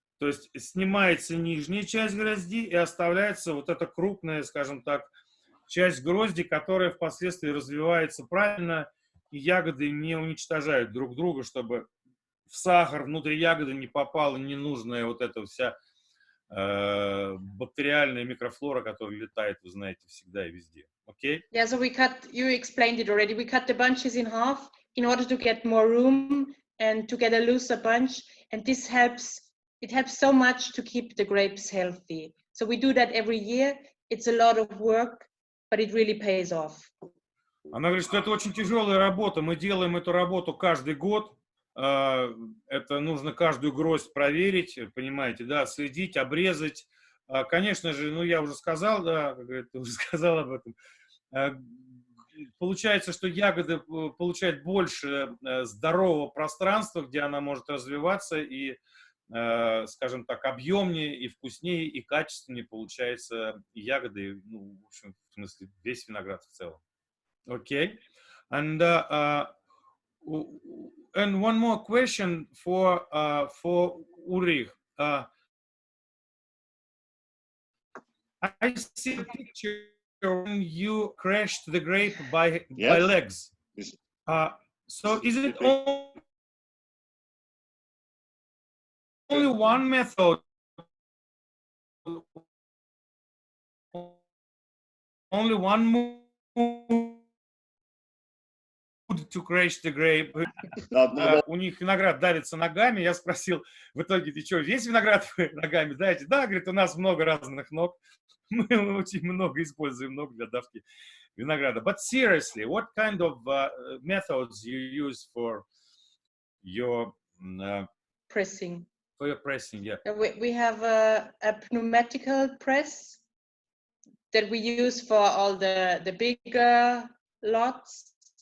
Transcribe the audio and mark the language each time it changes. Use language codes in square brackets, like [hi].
[ru] То есть снимается нижняя часть грозди и оставляется вот эта крупная, скажем так, часть грозди, которая впоследствии развивается правильно, и ягоды не уничтожают друг друга, чтобы в сахар внутри ягоды не попала ненужная вот эта вся бактериальная микрофлора, которая летает, вы знаете, всегда и везде. [en] Okay? Yeah, so you explained it already. We cut the bunches in half in order to get more room and to get a looser bunch. And this helps, it helps so much to keep the grapes healthy. So we do that every year. It's a lot of work, but it really pays off. [ru] Она говорит, что это очень тяжелая работа. Мы делаем эту работу каждый год. Это нужно каждую гроздь проверить, понимаете, да, следить, обрезать. Конечно же, ну я уже сказал, да, как говорит, ты уже сказал об этом. Получается, что ягода получает больше здорового пространства, где она может развиваться и, скажем так, объемнее и вкуснее и качественнее получается ягоды, ну, в общем, в смысле, весь виноград в целом. [en] Okay, and one more question for Ulrich. I see a picture when you crashed the grape by legs. So is it only one method? Only one move to crash the grape. [ru] У них виноград давится ногами. Я спросил, в итоге, ты что, весь виноград вы ногами давите? Да, говорит, у нас много разных ног. Мы очень много используем ног для давки винограда. [en] But seriously, what kind of methods you use for your pressing? For your pressing, yeah. We have a pneumatical press that we use for all the bigger lots.